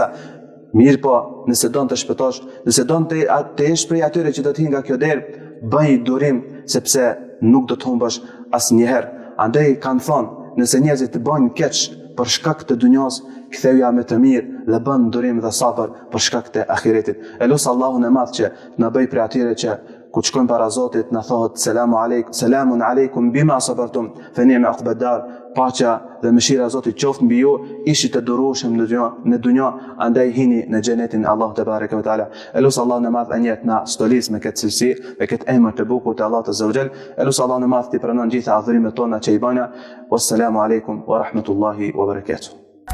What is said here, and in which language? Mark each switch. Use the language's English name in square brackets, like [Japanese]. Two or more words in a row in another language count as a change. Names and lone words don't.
[Albanian] Mirë po, nëse don të shpëtosh, nëse don të jesh prej atyre që do të hinë nga kjo derë, bëj durim sepse nuk do të humbësh asnjëherë. Andaj kanë thonë, nëse njerëzit të bëjnë keq për shkak të dunjos, ktheuja me të mirë dhe bën durim dhe sabër për shkak të ahiretit. Elus Allahun e madh që na bëj prej atyre që kur shkojmë para Zotit na thohet [Arabic] سلام عليكم بما صبرتم فنعم عقبى الدار. [Albanian] Paqja dhe mëshira e Zotit qoftë mbi ju, ishit të durueshëm në dunjë, andaj hini në xhenetin Allahu [Arabic] تبارك وتعالى. [Albanian] Elus Allahun e madh anjet na stolis me këtë cilësi, me këtë emër të bukur të Allahut [Arabic] عز وجل. [Albanian] Elus Allahun e madh ti pranon gjitha adhurimet tona që i bëna. [Arabic] والسلام عليكم ورحمة الله وبركاته.